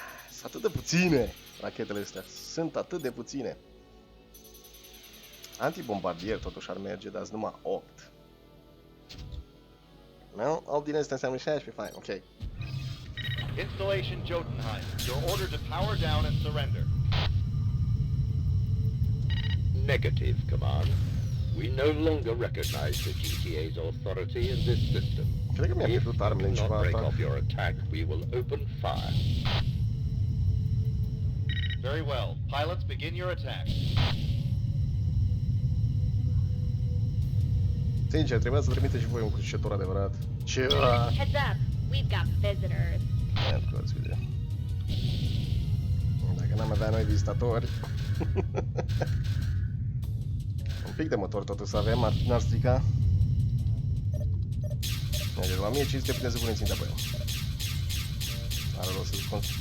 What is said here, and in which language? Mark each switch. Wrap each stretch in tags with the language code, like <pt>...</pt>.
<ro>Sunt atât de puține rachetele astea. Sunt atât de puține. Antibombardier totuși ar merge, dar numai 8.</ro> <en>No,</en> <ro>8 din astea înseamnă 16,</ro> <en>fine, ok. Installation Jotunheim. You're ordered to power down and surrender. Negative, Command. We no longer recognize the GTA's authority in this system.</en> <ro>Cred că mi-a pierdut armele în ceva</ro> <en>break off your attack, we will open fire. Very well. Pilots, begin your attack.</en> <ro>Sincer, trebuia să trimite și voi un crucișător adevărat. Ceva!</ro> <en>Heads up, we've got visitors. Yeah, of course we do.</en> <ro>Dacă n-am avea noi vizitatori... Un pic de motor totuși să avem, n-ar strica. Deci la 1500 putem să punem ținta pe el. Are rost să spun.</ro>